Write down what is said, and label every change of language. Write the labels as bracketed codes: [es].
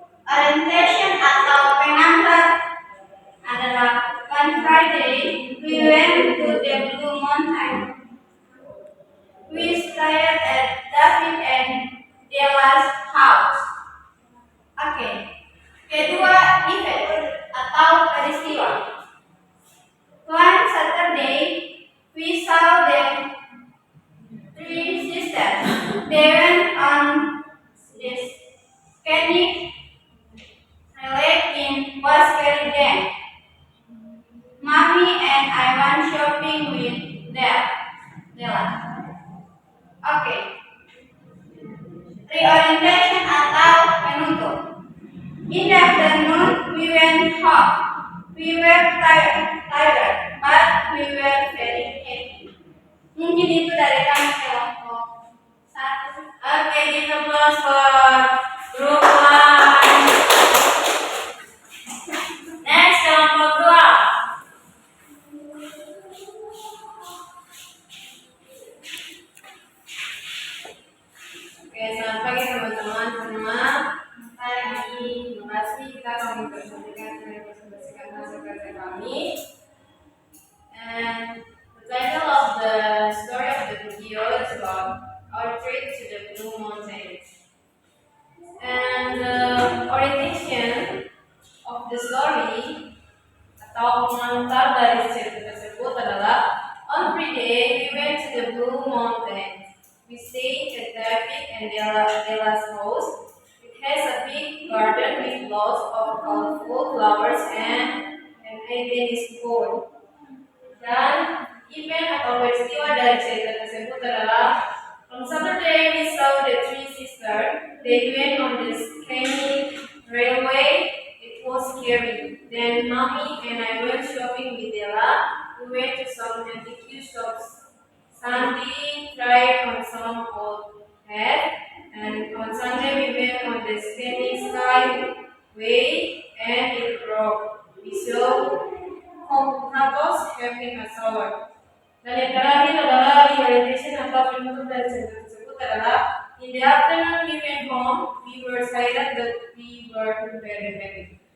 [en] Orientation [id] atau pengantar adalah [en] one Friday we went to the Blue Mountain. We stayed at David and Della's house. [id] Oke. Kedua, event atau peristiwa. [en] One Saturday, we saw the three sisters. They went on this scenic lake in Waskery Dam. Mommy and I went shopping with Della. [id] Oke. Reorientation atau [en] In the afternoon, we went home. We were tired, but we were very happy. [id] Mungkin itu dari kami kelompok satu. [en] Okay, give applause for group 1. [id] Next, kelompok 2. Oke, selamat pagi teman-teman semua. Terima kasih kita akan mempresentasikan hasil kerja kami. [en] And the title of the story of the video is about our trip to the Blue Mountains. And the orientation of the story [id] atau pengantar dari cerita tersebut adalah [en] on Friday we went to the Blue Mountains. We stayed at David and Della's house. It has a big garden with lots of colorful flowers and an tennis court. [id] Dan event atau peristiwa dari cerita tersebut adalah [en] on Saturday we saw the three sisters. They went on the scenic railway. It was scary. Then mommy and I went shopping with Della. We went to some antique shops. Sandy tried on some old hat, and on Sunday we went on the scenic skyway and it broke. We saw couples having a shower. [id] Dan yang terakhir adalah [en] the orientation [id] atau penutup dari cerita tersebut adalah [en] in the afternoon we went home. We were tired but we were very happy.